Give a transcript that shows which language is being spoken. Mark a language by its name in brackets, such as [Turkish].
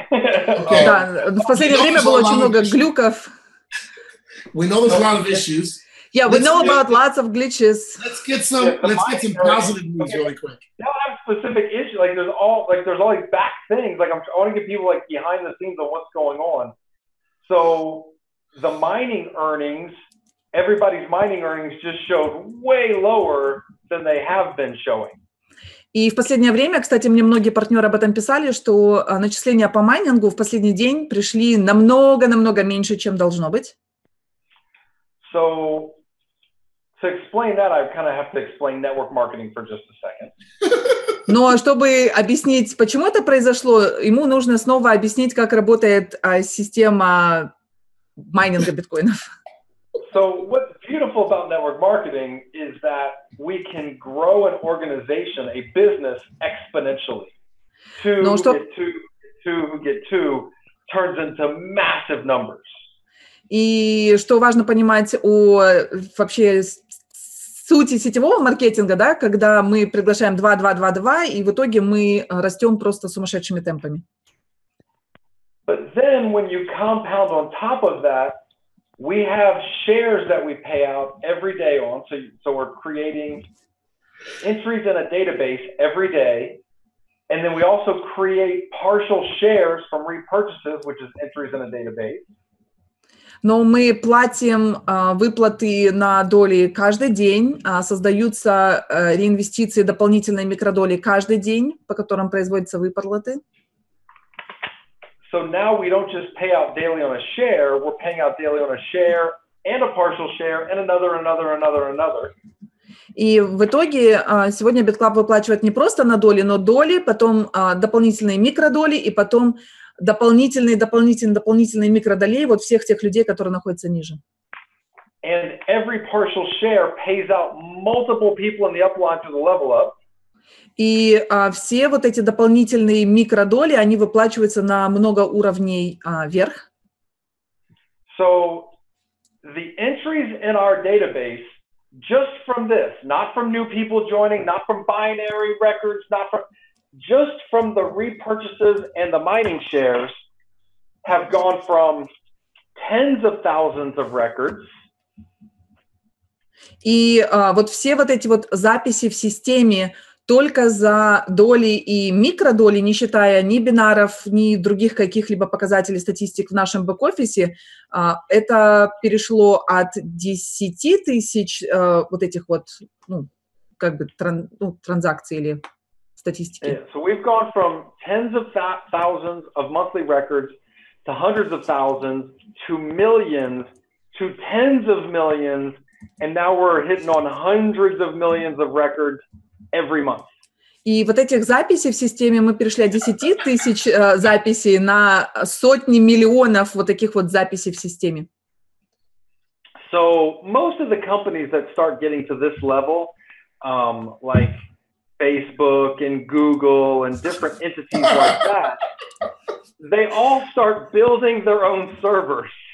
[Russian] Да, в последнее время было очень много глюков. [English] We know there's a lot of issues. Yeah, we know about lots of glitches. Let's get some positive news really quick. They don't have specific issues. Like there's all these back things. Like I want to get people like behind the scenes on what's going on. So the mining earnings, everybody's mining earnings just showed way lower than they have been showing. [Russian] И в последнее время, кстати, мне многие партнеры об этом писали, что начисления по майнингу в последний день пришли намного меньше, чем должно быть. [English] So to explain that, I kind of have to explain network marketing for just a second. [Russian] Но чтобы объяснить, почему это произошло, ему нужно снова объяснить, как работает система майнинга биткоинов. [English] So what's beautiful about network marketing is that we can grow an organization, a business exponentially. Two who get two turns into massive numbers. [Russian] И что важно понимать о вообще сути сетевого маркетинга, да, когда мы приглашаем 2, 2, 2, 2, и в итоге мы растем просто сумасшедшими темпами. [English] But then when you compound on top of that, we have shares that we pay out every day on. So we're creating entries in a database every day. And then we also create partial shares from repurchases, which is entries in a database. [Russian] Но мы платим выплаты на доли каждый день, создаются реинвестиции, дополнительные микродоли каждый день, по которым производятся выплаты. [English] So now we don't just pay out daily on a share, we're paying out daily on a share and a partial share and another. [Russian] И в итоге сегодня BitClub выплачивает не просто на доли, но доли, потом дополнительные микродоли и потом дополнительные микродолей вот всех тех людей, которые находятся ниже. [English] And every partial share pays out multiple people in the upline to the level up. [Russian] И все вот эти дополнительные микродоли, они выплачиваются на много уровней вверх. [English] So the entries in our database, just from this, not from new people joining, not from binary records, just from the repurchases and the mining shares, have gone from tens of thousands of records. [Russian] И вот все вот эти вот записи в системе только за доли и микродоли, не считая ни бинаров, ни других каких-либо показателей статистик в нашем бэк-офисе, это перешло от 10 тысяч вот этих вот, ну, как бы транзакций или статистики. [English] Yeah, so we've gone from tens of thousands of monthly records to hundreds of thousands to millions to tens of millions, and now we're hitting on hundreds of millions of records every month. [Russian] И вот этих записей в системе мы перешли от 10 тысяч записей на сотни миллионов вот таких вот записей в системе. [English] So most of the companies that start getting to this level, like Facebook and Google and different entities like that, they all start building their own servers.